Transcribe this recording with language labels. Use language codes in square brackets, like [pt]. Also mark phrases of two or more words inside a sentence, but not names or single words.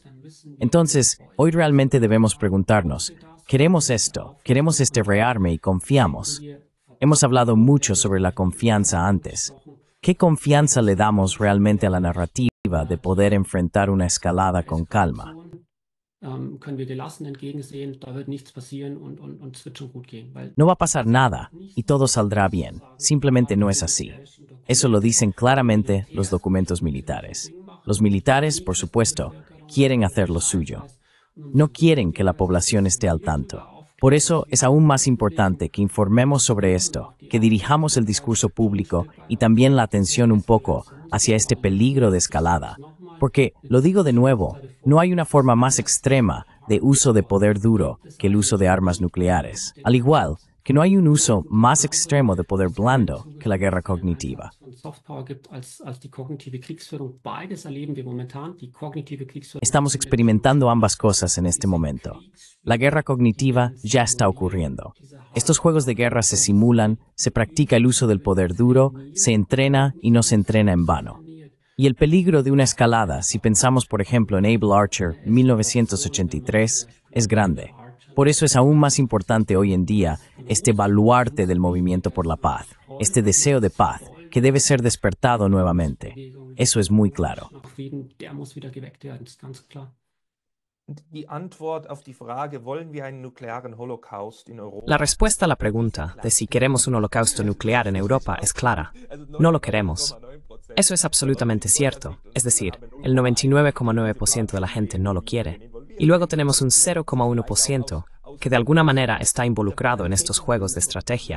[es] Entonces, hoy realmente debemos preguntarnos, ¿queremos esto? ¿Queremos este rearme y confiamos? Hemos hablado mucho sobre la confianza antes. ¿Qué confianza le damos realmente a la narrativa de poder enfrentar una escalada con calma? [de] können wir gelassen entgegensehen, da wird nichts passieren und es wird schon gut gehen. Weil [es] No va a pasar nada y todo saldrá bien. Simplemente no es así. Eso lo dicen claramente los documentos militares. Los militares, por supuesto, quieren hacer lo suyo. No quieren que la población esté al tanto. Por eso es aún más importante que informemos sobre esto, que dirijamos el discurso público y también la atención un poco hacia este peligro de escalada. Porque, lo digo de nuevo, no hay una forma más extrema de uso de poder duro que el uso de armas nucleares. Al igual que no hay un uso más extremo de poder blando que la guerra cognitiva. [de] Softpower gibt als die kognitive Kriegsführung. Beides erleben wir momentan, die kognitive Kriegsführung. [es] Estamos experimentando ambas cosas en este momento. La guerra cognitiva ya está ocurriendo. Estos juegos de guerra se simulan, se practica el uso del poder duro, se entrena y no se entrena en vano. Y el peligro de una escalada, si pensamos por ejemplo en Able Archer 1983, es grande. Por eso es aún más importante hoy en día este baluarte del movimiento por la paz, este deseo de paz, que debe ser despertado nuevamente. Eso es muy claro. [de] Frieden, der muss wieder geweckt werden, ist ganz klar. [es] La respuesta a la pregunta de si queremos un holocausto nuclear en Europa es clara. No lo queremos. Eso es absolutamente cierto. Es decir, el 99,9% de la gente no lo quiere. Y luego tenemos un 0,1% que de alguna manera está involucrado en estos juegos de estrategia.